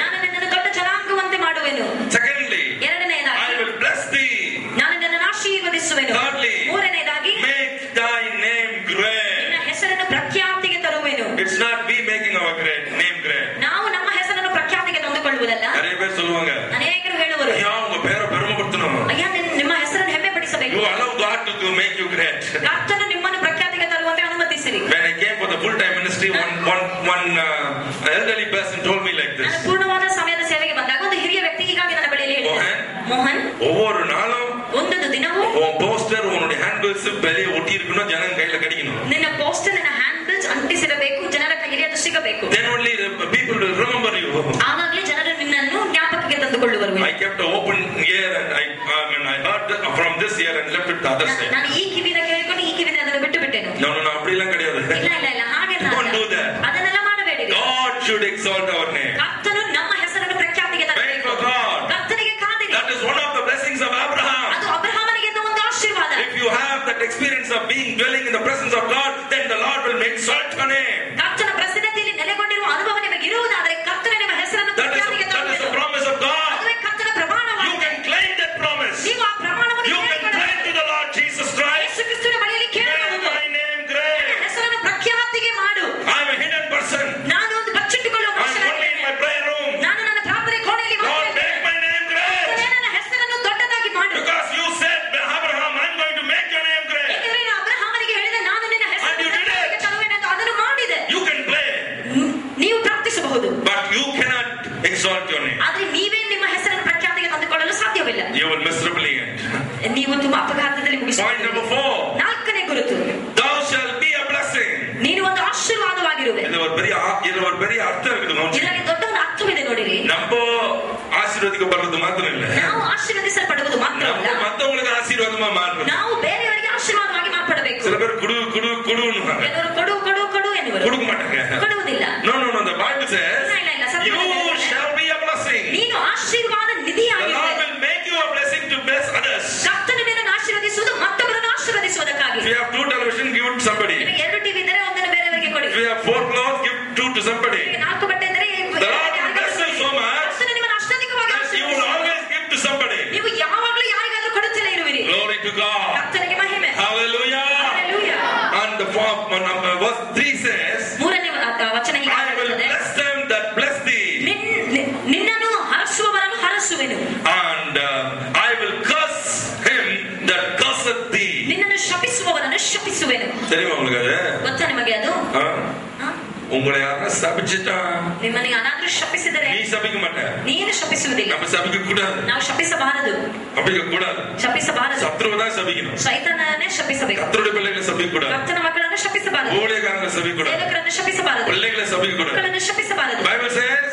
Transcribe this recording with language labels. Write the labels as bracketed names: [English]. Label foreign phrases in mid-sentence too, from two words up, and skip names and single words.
[Kannada] ನಾನು ನಿನ್ನನ್ನು ದೊಡ್ಡ ಜನಾಂಗವಂತೆ ಮಾಡುವೆನು. [English] Secondly, [Kannada] ಎರಡನೆಯದಾಗಿ [English] I will bless thee. [Kannada] ನಾನು ನಿನ್ನನ್ನು ಆಶೀರ್ವದಿಸುವೆನು. [English] Thirdly, [Kannada] ಮೂರನೆಯದಾಗಿ [English] make thy name great. [Kannada] ನಿನ್ನ ಹೆಸರನ್ನು ಪ್ರಖ್ಯಾತಿಗೆ ತರುವೆನು. [English] It's not we making our name great. [Kannada] ನಾವು ನಮ್ಮ ಹೆಸರನ್ನು ಪ್ರಖ್ಯಾತಿಗೆ ತಂದುಕೊಳ್ಳುವುದಲ್ಲ. [Tamil] நிறைய பேர் சொல்லுவாங்க, [Kannada] ಅನೇಕರು ಹೇಳುವರು, [Tamil] ஐயா உங்க பேரை பெருமைப்படுத்தணும். [Kannada] ಅಯ್ಯ ನಿಮ್ಮ ಹೆಸರನ್ನು ಹೆಮ್ಮೆ ಪಡಿಸಬೇಕು. [English] You allow God to make you great. [Kannada] ಕರ್ತನು ನಿಮ್ಮನ್ನು ಪ್ರಖ್ಯಾತಿಗೆ ತರುವಂತೆ ಅನುಮತಿಸಿರಿ. [English] When I came for the full-time ministry, one elderly person told me like this. [Kannada] ನಾನು ಪೂರ್ಣವಾದ ಸಮಯದ ಸೇವೆಗೆ ಬಂದಾಗ ಒಂದು ಹಿರಿಯ ವ್ಯಕ್ತಿ ಹೀಗಾಗಿ ನನ್ನ ಬಳಿಯಲ್ಲಿ ಹೇಳಿದರು, ಮೋಹನ್, [Tamil] ஒவ்வொரு நாளும் [Kannada] ಒಂದೊಂದು ದಿನವೂ [Tamil] உன் போஸ்டர் உன்னுடைய [English] hand bills [Tamil] வெளியே ஒட்டி இருக்கணும், ஜனங்க கையில கிடைக்கணும். [Kannada] ನಿನ್ನ ಪೋಸ್ಟರ್ ನಿನ್ನ [English] hand bills [Kannada] ಅಂಟಿಸಿರಬೇಕು, ಜನರ ಕೈಯಲ್ಲಿ ಅದು ಸಿಗಬೇಕು. [English] Then only people will remember you. [Kannada] ಆವಾಗಲೇ ಜನರು ನಿನ್ನನ್ನು ಜ್ಞಾಪಕಕ್ಕೆ ತಂದುಕೊಳ್ಳುವರು. [English] I kept an open ear and I heard from this ear and left it the other side. [Kannada] ನಾನು ಈ ಕಿವಿನ ಕೇಳಿಕೊಂಡು ಈ ಕಿವಿನ ಅದನ್ನು ಬಿಟ್ಟು ಬಿಟ್ಟೆನು. [Tamil] No, அப்படி எல்லாம் கிடையாது. [Kannada] ಇಲ್ಲ ಹಾಗೆ [English] Don't do that. [Kannada] ಅದನ್ನೆಲ್ಲ ಮಾಡಬೇಡಿ. [English] God should exalt our name. [Kannada] ಕರ್ತನು ನಮ್ಮ ಹೆಸರನ್ನು ಪ್ರಖ್ಯಾತಿಗೆ ತರಬೇಕು. [English] Wait for God. [Kannada] ಕರ್ತನಿಗೆ ಕಾದಿರಿ. [English] That is one of the blessings of Abraham. [Kannada] ಅದು ಅಬ್ರಹಾಮನಿಗೆ ಒಂದು ಆಶೀರ್ವಾದ. [English] If you have that experience of being dwelling in the presence of God, then the Lord will exalt your name. [Kannada] ಕರ್ತನ ಪ್ರಸನ್ನತೆಯಲ್ಲಿ ನೆಲೆಗೊಂಡಿರುವ ಅನುಭವ ನಿಮಗೆ ಇರುವುದಾದರೆ ಕರ್ತನ ನಿಮ್ಮ ಹೆಸರನ್ನು ಪ್ರಖ್ಯಾತಿಗೆ [English] That is the [Kannada] ತರಬೇಕು. [English] promise of God. [Kannada] ಅದುವೇ ಕರ್ತನ [English] You [Kannada] ಪ್ರಮಾಣವಾಗಿದೆ. [English] can claim that promise. [Kannada] ನೀವು ಆ ಪ್ರಮಾಣವನ್ನು [English] You can pray to the Lord Jesus Christ. [Kannada] ಯೇಸು ಕ್ರಿಸ್ತನ ಬಳಿಯಲ್ಲಿ [English] Make [Kannada] ಕೇಳಬಹುದು. [English] my name great. [Kannada] ಹೆಸರನ್ನು ಪ್ರಖ್ಯಾತಿಗೆ ಮಾಡು. [English] I am a hidden person. [Kannada] ನಾನು ಒಂದು ಬಚ್ಚಿಟ್ಟುಕೊಳ್ಳುವ [English] I am only in [Kannada] ಮನುಷ್ಯನಾಗಿದ್ದೇನೆ. [English] my prayer room. [Kannada] ನಾನು ನನ್ನ ಪ್ರಾರ್ಥನೆ ಕೋಣೆಯಲ್ಲಿ [English] Lord, [Kannada] ಮಾತನಾಡುತ್ತೇನೆ. [English] make my name great. [Kannada] ನನ್ನ ಹೆಸರನ್ನು ದೊಡ್ಡದಾಗಿ ಮಾಡು. [English] Because you said, Abraham, I am going to make your name great. [Kannada] ಏಕೆಂದರೆ ನಾನು ಅಬ್ರಹಾಮನಿಗೆ ಹೇಳಿದೆ, ನಾನು ನಿನ್ನ ಹೆಸರನ್ನು ಪ್ರಖ್ಯಾತಿಗೆ ತರುವೆನು ಅಂತ ಅದನ್ನು ಮಾಡಿದೆ. [English] You can play, [Kannada] ನೀವು ಪ್ರಾರ್ಥಿಸಬಹುದು, [English] but you cannot exalt your name. [Kannada] ಆದ್ರೆ ನೀವೇ ನಿಮ್ಮ ಹೆಸರನ್ನು ಪ್ರಖ್ಯಾತಿಗೆ ತಂದುಕೊಳ್ಳಲು ಸಾಧ್ಯವಿಲ್ಲ. [English] You will miserably end. [Kannada] ನೀವು ತುಂಬಾ ಅಪಘಾತದಲ್ಲಿ [English] Point number 4. [Kannada] ನಾಲ್ಕನೇ ಗುರುತು, [English] Thou shall be a blessing. [Kannada] ನೀನು ಒಂದು ಆಶೀರ್ವಾದವಾಗಿರುವೆ. [Tamil] இது ஒரு பெரிய அர்த்தம் இருக்குது. [Kannada] ಇದರಲ್ಲಿ ದೊಡ್ಡ ಒಂದು ಅರ್ಥವಿದೆ ನೋಡಿರಿ. [Tamil] நம்ம ஆசீர்வதிக்கப்படுறது மாத்திரம் இல்ல, [Kannada] ನಾವು ಆಶೀರ್ವದಿಸಲ್ಪಡುವುದು ಮಾತ್ರವಲ್ಲ, [Tamil] மத்தவங்களுக்கு ஆசீர்வாதமா மாறணும். [Kannada] ನಾವು ಬೇರೆಯವರಿಗೆ ಆಶೀರ್ವಾದವಾಗಿ ಮಾರ್ಪಡಬೇಕು. [Tamil] சில பேர் குடு குடு குடுன்னுவாங்க. [Kannada] ಕೆಲವರು ಕೊಡು ಕೊಡು ಕೊಡು ಎನ್ನುವರು. [Tamil] கொடுக்க மாட்டாங்க. [Kannada] ಕೊಡುವುದಿಲ್ಲ. [English] No, no, no. The Bible says, you shall be a blessing. [Kannada] ನೀನು ಆಶೀರ್ವಾದ ನಿಧಿಯಾಗಿರುವೆ. [English] The Lord will make you a blessing to bless others. [Kannada] ಕರ್ತನು ನಿನ್ನನ್ನು ಆಶೀರ್ವದಿಸುವುದು ಮತ್ತೊಬ್ಬರನ್ನು ಆಶೀರ್ವದಿಸುವುದಕ್ಕಾಗಿ. [English] If you have 2 television, give it to somebody. [Kannada] ನಿನಗೆ 2 ಟಿವಿ ಇದ್ದರೆ ಒಂದನ್ನು ಬೇರೆಯವರಿಗೆ ಕೊಡಿ. [English] If you have 4 clothes, give 2 to somebody. [Kannada] ನಿನಗೆ 4 ಬಟ್ಟೆ ಇದ್ದರೆ [English] The Lord will bless you so much. [Kannada] ಕರ್ತನು ನಿಮ್ಮನ್ನು ಅಷ್ಟಧಿಕವಾಗಿ [English] You will always give to somebody. [Kannada] ನೀವು ಯಾವಾಗಲೂ ಯಾರಿಗಾದರೂ ಕೊಡುತ್ತಲೇ ಇರುವಿರಿ. [English] Glory to God. [Kannada] ಕರ್ತನಿಗೆ ಮಹಿಮೆ. [English] Hallelujah. Hallelujah. And the verse 3 says, [Kannada] ಮೂರನೇ ವಚನ ಹೀಗೆ [English] I will [Kannada] ಹೇಳುತ್ತದೆ, [English] bless them that bless thee. [Kannada] ನಿನ್ನನ್ನು ಹರಸುವವರನ್ನು ಹರಸುವೆನು. [English] And I will curse him that curseth thee. [Kannada] ನಿನ್ನನ್ನು ಶಪಿಸುವವರನ್ನು ಶಪಿಸುವೆನು. [Tamil] தெரியுமா உங்களுக்கு அது? [Kannada] ಗೊತ್ತಾ ನಿಮಗೆ ಅದು? [Tamil] உங்களை யாரா சபிச்சிட்டா, [Kannada] ನಿಮ್ಮನ್ನು ಯಾರಾದ್ರೂ ಶಪಿಸಿದರೆ [Tamil] நீ சபிக்க மாட்ட. [Kannada] ನೀನು ಶಪಿಸುವುದಿಲ್ಲ. [Tamil] நம்ம சபிக்க கூடாது. [Kannada] ನಾವು ಶಪಿಸಬಾರದು. [Tamil] சபிக்க கூடாது. [Kannada] ಶಪಿಸಬಾರದು. [Tamil] சத்ருவை தான் சபிக்கணும். [Kannada] ಸೈತಾನನೇ ಶಪಿಸಬೇಕು. [Tamil] கர்த்தருடைய பிள்ளைகளை சபிக்க கூடாது. [Kannada] ಕರ್ತನ ಮಕ್ಕಳನ್ನು ಶಪಿಸಬಾರದು. [Tamil] ஊழியக்காரங்களை சபிக்க கூடாது. [Kannada] ಸೇವಕರನ್ನು ಶಪಿಸಬಾರದು. [Tamil] பிள்ளைகளை சபிக்க கூடாது. [Kannada] ಮಕ್ಕಳನ್ನು ಶಪಿಸಬಾರದು. [English] Bible says